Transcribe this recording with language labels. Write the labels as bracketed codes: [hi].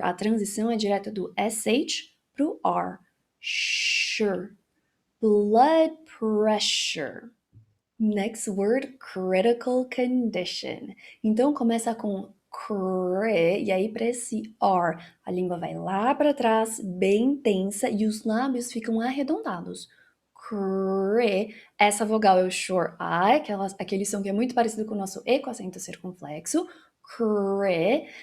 [pt] A transição é direta do SH pro R. [en] Sure. Blood pressure. Next word, critical condition. [pt] Então começa com cre, e aí para esse R, a língua vai lá para trás, bem tensa, e os lábios ficam arredondados. Cre, essa vogal é o short I, aquele som que é muito parecido com o nosso E com acento circunflexo. Cre.